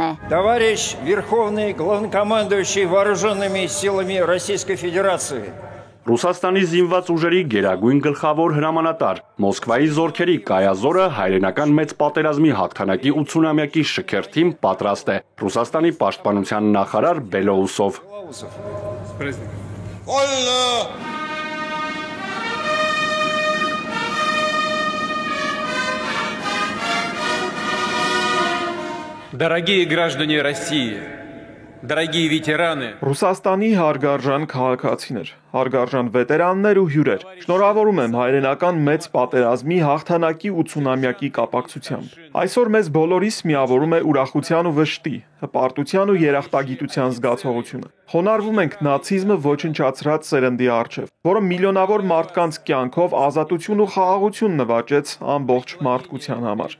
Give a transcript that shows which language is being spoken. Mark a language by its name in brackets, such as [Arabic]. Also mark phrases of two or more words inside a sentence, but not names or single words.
[Russian] Товарищ Верховный Главнокомандующий Вооруженными силами Российской Федерации. [Armenian] Ռուսաստանի զինված ուժերի գերագույն գլխավոր հրամանատար Մոսկվայի զորքերի կայազորը հայրենական մեծ պատերազմի հաղթանակի 80-ամյակի շքերթին պատրաստ է։ Ռուսաստանի պաշտպանության նախարար Բելոուսով։ [Russian] Дорогие граждане России, дорогие ветераны, [Armenian] Ռուսաստանի հարգարժան քաղաքացիներ, հարգարժան վետերաններ ու հյուրեր, շնորհավորում եմ հայրենական մեծ պատերազմի հաղթանակի 80-ամյակի կապակցությամբ։ Այսօր մեզ բոլորիս միավորում է ուրախության ու վշտի, հպարտության ու երախտագիտության զգացողությունը։ Խոնարհվում ենք նացիզմը ոչնչացրած սերնդի առջև, որը միլիոնավոր մարդկանց կյանքով ազատություն ու խաղաղություն նվաճեց ամբողջ մարդկության համար։